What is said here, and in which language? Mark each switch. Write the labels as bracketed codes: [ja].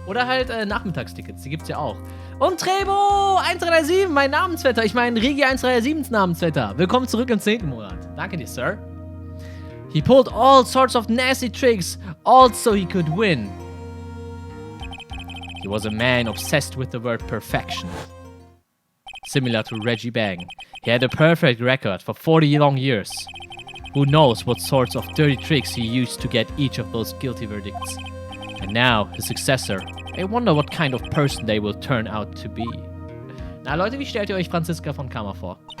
[de] Oder halt Nachmittagstickets, die gibt's ja auch. Und Trebo 1337, mein Namensvetter. Ich meine Regi 1337 Namensvetter. Willkommen zurück im 10. Monat. Danke dir, Sir. [en] He pulled all sorts of nasty tricks, all so he could win. He was a man obsessed with the word perfection. Similar to Reggie Bang. He had a perfect record for 40 long years. Who knows what sorts of dirty tricks he used to get each of those guilty verdicts. And now, his successor. I wonder what kind of person they will turn out to be. [de] Na Leute, wie stellt ihr euch Franziska von Karma vor?